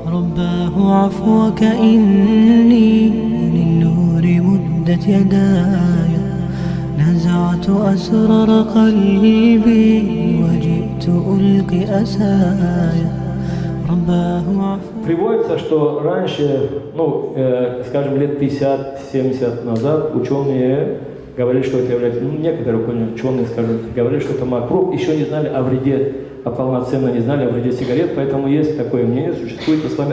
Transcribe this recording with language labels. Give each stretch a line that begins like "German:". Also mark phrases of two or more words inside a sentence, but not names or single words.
Arabic: رباه عفوك إني للنور مدت يداي نزعت أسرار قلبي وجئت ألقي أسايا رباه عفوك.
Russian: Приводится, что раньше, скажем, лет 50-70 назад ученые говорили, что это является, некоторые ученые, скажем, говорили, что это макрух, еще не знали о вреде, полноценно не знали о вреде сигарет, поэтому есть такое мнение, существует в исламе.